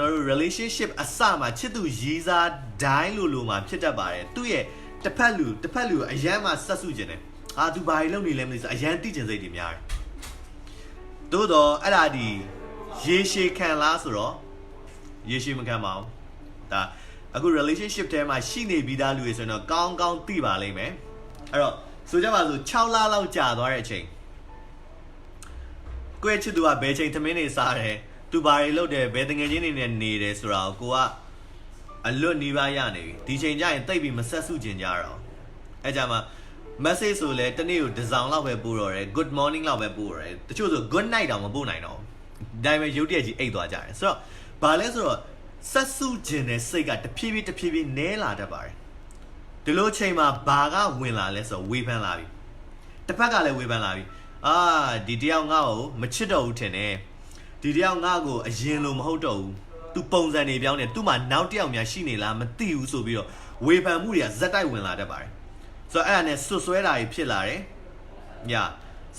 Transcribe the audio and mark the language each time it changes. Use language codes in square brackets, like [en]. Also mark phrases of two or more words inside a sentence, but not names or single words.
[my] တော်တို့ relationship အစမှာချစ်သူရည်စားဒိုင်းလိုမှာဖြစ်တတ်ပါတယ်သူ့ရဲ့တစ်ဖက်လူအရန်မှဆက်စုကျင်တယ်ဟာသူဘာတွေလုပ်နေလဲမသိဆိုအရန်သိကျင်စိတ်တွေများတယ်သို့တော့အဲ့ဒါဒီရေရှည်ခံလားဆိုတော့ရေရှည်မခံပါဘူးဒါအခု relationship ထဲမှာရှိနေပြီးသားလူတွေဆိုရင်တော့ကောင်းကောင်းသိပါလိမ့်မယ်အဲ့တော့ဆိုကြပါစို့6လလောက်ကြာသွားတဲ့အချိန် ကိုယ့်ချစ်သူကဘယ်ချိန်သမင်းနေစားတယ်သူဘာတွေလုပ်တယ်ဘယ်တငယ်ချင်းတွေနဲ့နေတယ်ဆိုတာကိုကအလွတ်နီးပါးရနေပြီဒီချိန်ကျရင်တိတ်ပြီးမဆက်စုကျင်ကြတော့အဲ့ကြမှာ message ဆိုလဲတနေ့ကိုတစ်စောင်လောက်ပဲပို့တော့တယ် [en] good morning [my] လောက်ပဲပို့ရတယ်တချို့ဆို [en] good night [my] တောင်မပို့နိုင်တော့ဘူးဒါပေမဲ့ရုပ်တရက်ကြီးအိတ်သွားကြတယ်ဆိုတော့ဘာလဲဆိုတော့ဆက်စုကျင်တဲ့စိတ်ကတဖြည်းဖြည်းနည်းလာတတ်ပါတယ်ဒီလိုချိန် မှာဘာကဝင်လာလဲဆိုတော့ဝေဖန်လာပြီတစ်ဖက်ကလည်းဝေဖန်လာပြီဒီတယောက်ငါ့ကိုမချစ်တော့ဘူးထင်တယ်ဒီတယောက်ငါ့ကိုအရင်လိုမဟုတ်တော့ဘူးသူပုံစံနေပြောင်းနေသူ့မှာနောက်တယောက်များရှိနေလားမသိဘူးဆိုပြီးတော့ဝေဖန်မှုတွေကဇက်တိုက်ဝင်လာတတ်ပါတယ်ဆိုတော့အဲ့ဒါနဲ့ဆွဆွဲတာကြီးဖြစ်လာတယ်ညာဆို